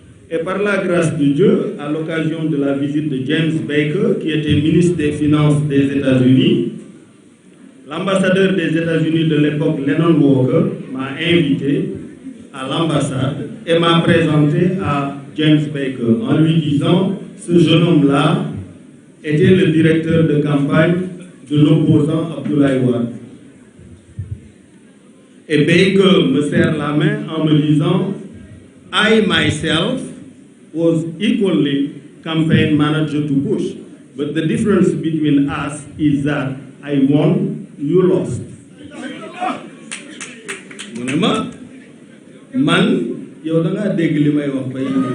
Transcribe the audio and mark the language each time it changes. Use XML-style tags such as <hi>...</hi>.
<fr>Et par la grâce de Dieu, à l'occasion de la visite de James Baker, qui était ministre des Finances des États-Unis, l'ambassadeur des États-Unis de l'époque, Lennon Walker, m'a invité à l'ambassade et m'a présenté à James Baker en lui disant: ce jeune homme-là était le directeur de campagne de l'opposant Abdoulaye Wade. Et Baker me serre la main en me disant:</fr> <en>I myself was equally campaign manager to Bush, but the difference between us is that I won, you lost.</en> <wo>mu ne ma man yow da ngaa dégg li may wax bay</wo>